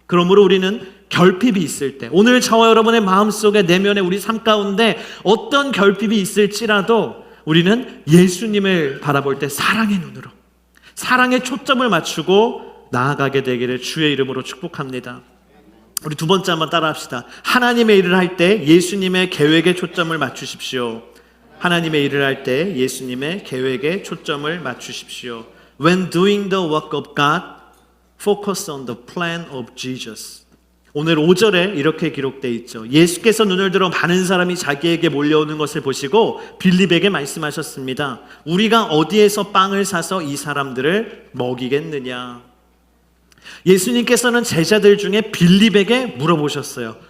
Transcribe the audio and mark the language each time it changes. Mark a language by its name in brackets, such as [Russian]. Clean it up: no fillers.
[Korean] 그러므로 우리는 결핍이 있을 때, 오늘 저와 여러분의 마음속에 내면에 우리 삶 가운데 어떤 결핍이 있을지라도 우리는 예수님을 바라볼 때 사랑의 눈으로, 사랑의 초점을 맞추고 나아가게 되기를 주의 이름으로 축복합니다. 우리 두 번째 한번 따라 합시다. 하나님의 일을 할 때 예수님의 계획에 초점을 맞추십시오. 하나님의 일을 할 때 예수님의 계획에 초점을 맞추십시오. [English] When doing the work of God, focus on the plan of Jesus. [Korean] 오늘 5절에 이렇게 기록되어 있죠. 예수께서 눈을 들어 많은 사람이 자기에게 몰려오는 것을 보시고 빌립에게 말씀하셨습니다. 우리가 어디에서 빵을 사서 이 사람들을 먹이겠느냐. 예수님께서는 제자들 중에 빌립에게 물어보셨어요.